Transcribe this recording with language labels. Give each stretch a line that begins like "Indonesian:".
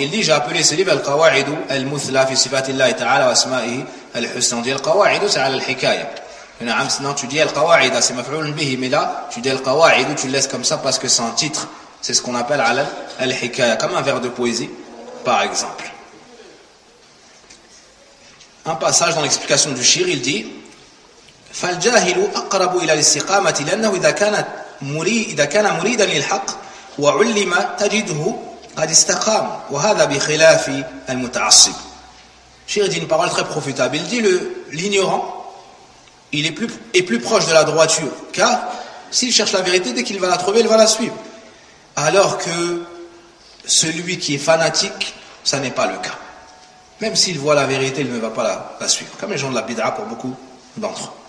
French: Il dit, j'ai appelé ce livre Al-Qawa'idu Al-Muthla fi Sifatillahi Ta'ala wa Asma'ihi Al-Husna. On dit Al-Qawa'idu, c'est Al-Hikaya. Sinon tu dis Al-Qawa'ida, c'est maf'oul bihi, mais là tu dis Al-Qawa'idu, tu le laisses comme ça parce que c'est un titre. C'est ce qu'on appelle alal al-hikaya, comme un vers de poésie, par exemple. Un passage dans l'explication du shir, il dit
Arabic: فَالْجَاهِلُ أَقْرَبُ إِلَى الْاِسْتِقَامَةِ لَنَّهُ إِذَا كَانَ مُرِيدًا لِلْحَقِّ وَعُلِّمَ تَجِدْهُ قَدْ اِسْتَقَامُ وَهَذَا بِخِلَافِ الْمُتَعَصِّبُ.
French: Shir dit une parole très profitable. Il dit, l'ignorant est plus proche de la droiture, car s'il cherche la vérité, dès qu'il va la trouver, il va la suivre. Alors que celui qui est fanatique, ça n'est pas le cas. Même s'il voit la vérité, il ne va pas la suivre. Comme les gens de la bid'a pour beaucoup d'entre eux.